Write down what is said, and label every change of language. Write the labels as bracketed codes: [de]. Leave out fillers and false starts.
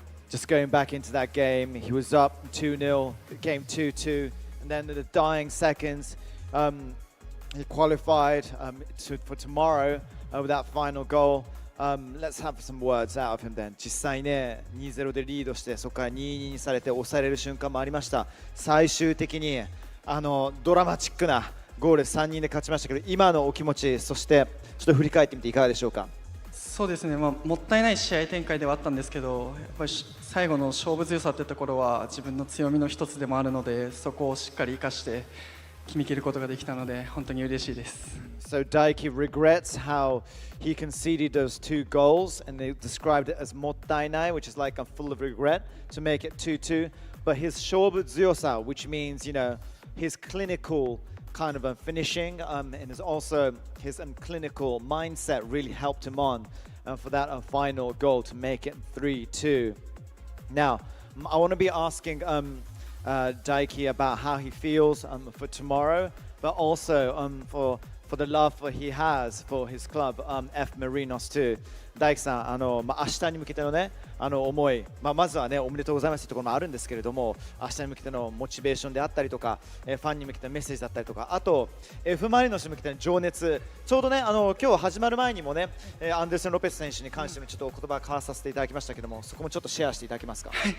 [en] Just going back into that game, he was up 2-0, it came 2-2, and then in the dying seconds, he qualified for tomorrow with that final goal. Let's have some words out of him then. [ja] 実際ね、2-0 でリードして、そこから 2-2 にされて抑えれる瞬間もありました。最終的にドラマチックなゴール3人で勝ちましたけど、今のお気持ち、そしてちょっと振り返ってみていかがでしょうか。そうですね、もったいない試合展開ではあったんですけど、やっぱり最後の勝負強さというところは自分の強みの一つでもあるので、そこをしっかり生かして決めきることができたので本当に嬉しいです。 [en] So Daiki regrets how he conceded those 2 goals, and they described it as mottainai, which is like I'm full of regret, to make it 2-2. But his shobu zyosa, which means, you know, his clinical kind of finishing, and is also his clinical mindset really helped him on for that final goal to make it 3-2. Now, I want to be asking Daiki about how he feels for tomorrow, but also for the love he has for his club, F Marinos too. [ja] 大輝さん、明日に向けてのね、思い、まずはね、おめでとうございますというところもあるんですけれども、明日に向けてのモチベーションであったりとか、ファンに向けてのメッセージだったりとか、あと、Fマリノスに向けての情熱、ちょうどね、今日始まる前にもね、アンデルセン・ロペス選手に関してもちょっとお言葉を交わさせていただきましたけども、そこもちょっとシェアしていただけますか。